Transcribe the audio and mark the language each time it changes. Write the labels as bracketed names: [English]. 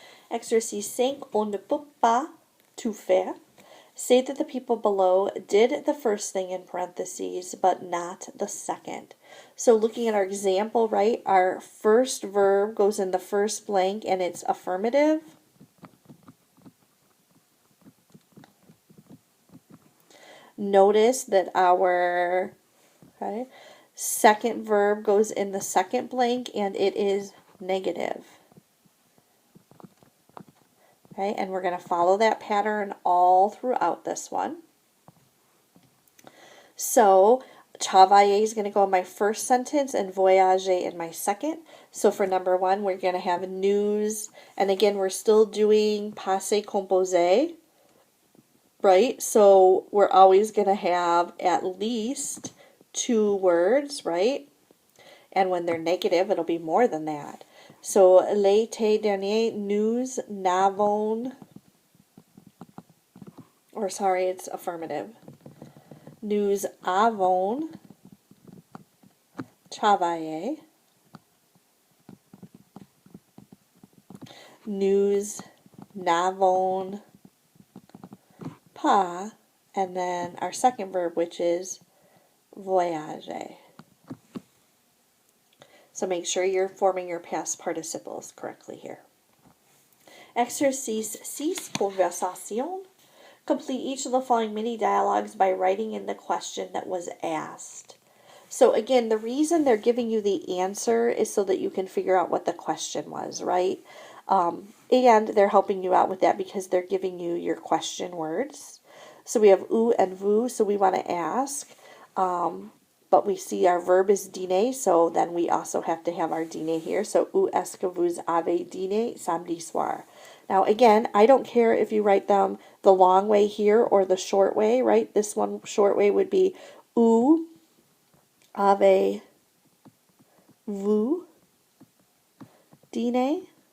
[French] Exercice 5, on ne peut pas tout faire. [English] Say that the people below did the first thing in parentheses, but not the second. So looking at our example, right, our first verb goes in the first blank and it's affirmative. Notice that our second verb goes in the second blank and it is negative. Okay, and we're going to follow that pattern all throughout this one. So, travailler is going to go in my first sentence and voyager in my second. So for number one, we're going to have news. And again, we're still doing passé composé, right? So we're always going to have at least 2 words, right? And when they're negative, it'll be more than that. So, [French] l'été dernier, nous n'avons, [English] or sorry, it's affirmative. [French] Nous avons travaillé. Nous n'avons pas, [English] and then our second verb, which is voyager. So make sure you're forming your past participles correctly here. [French] Exercice 6, conversation. [English] Complete each of the following mini dialogues by writing in the question that was asked. So again, the reason they're giving you the answer is so that you can figure out what the question was, right? And they're helping you out with that because they're giving you your question words. So we have ou and vous, so we want to ask. But we see our verb is dîner, so then we also have to have our dîner here. [French] So, où est-ce que vous avez dîné samedi soir? [English] Now, again, I don't care if you write them the long way here or the short way, right? This one short way would be [French] où avez-vous dîné?